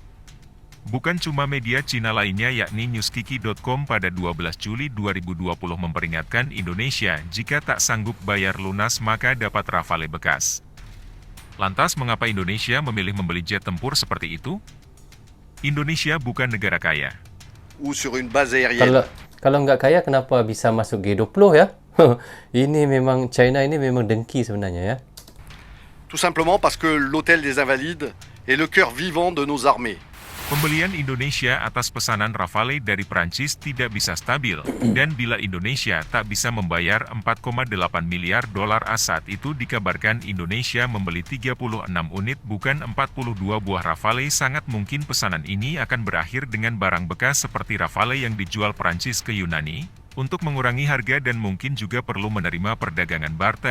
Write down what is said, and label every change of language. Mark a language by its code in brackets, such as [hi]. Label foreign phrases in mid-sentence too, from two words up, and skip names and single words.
[id] Bukan cuma media Cina lainnya yakni newskiki.com pada 12 Juli 2020 memperingatkan Indonesia jika tak sanggup bayar lunas maka dapat Rafale bekas. Lantas mengapa Indonesia memilih membeli jet tempur seperti itu? Indonesia bukan negara kaya. [fr] Ou sur une base aérienne. [id] Kalau nggak kaya, kenapa bisa masuk G20 ya? Ini memang, China ini memang dengki sebenarnya ya. [fr] Tout simplement parce que l'hôtel des Invalides est le cœur vivant de nos armées. [id] Pembelian Indonesia atas pesanan Rafale dari Prancis tidak bisa stabil, dan bila Indonesia tak bisa membayar 4,8 miliar dolar AS saat itu dikabarkan Indonesia membeli 36 unit bukan 42 buah Rafale, sangat mungkin pesanan ini akan berakhir dengan barang bekas seperti Rafale yang dijual Prancis ke Yunani, untuk mengurangi harga dan mungkin juga perlu menerima perdagangan barter.